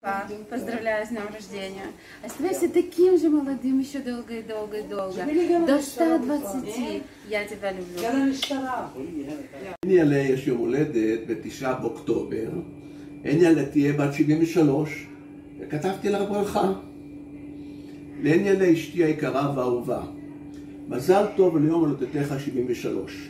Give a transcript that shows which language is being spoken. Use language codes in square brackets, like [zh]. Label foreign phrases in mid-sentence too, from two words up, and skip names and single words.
[ru] Поздравляю с днем рождения. Оставайся таким же молодым еще долго и долго и долго. До 120. Я тебя люблю. [he] אניאלה יש יום הולדת ב9 באוקטובר. אניאלה תהיה בת 73, וכתבתי לה ברכה. לאניאלה אשתי היקרה והאהובה, מזל טוב ליום הולדתך 73.